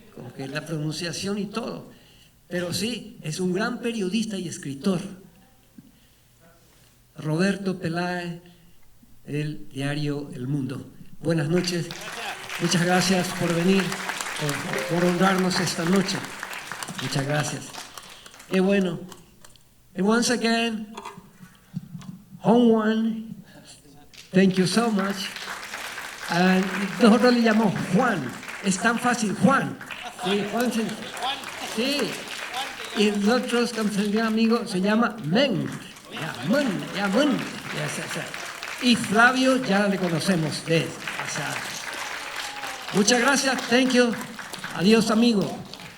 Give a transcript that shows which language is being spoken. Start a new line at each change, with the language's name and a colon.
Spanish: Como que la pronunciación y todo. Pero sí, es un gran periodista y escritor. Roberto Pelay, del diario El Mundo. Buenas noches. Muchas gracias por venir, por honrarnos esta noche. Muchas gracias. Y bueno,
English: and once again, Hong Wan, thank you so much.
Spanish: And nosotros le llamamos Juan. Es tan fácil, Juan. Sí, Juan. Sí. Y nosotros, como se llama amigo, se llama Men. Ya, Men. Y Flavio ya le conocemos de él. Muchas gracias,
English: thank you.
Spanish: Adiós, amigo.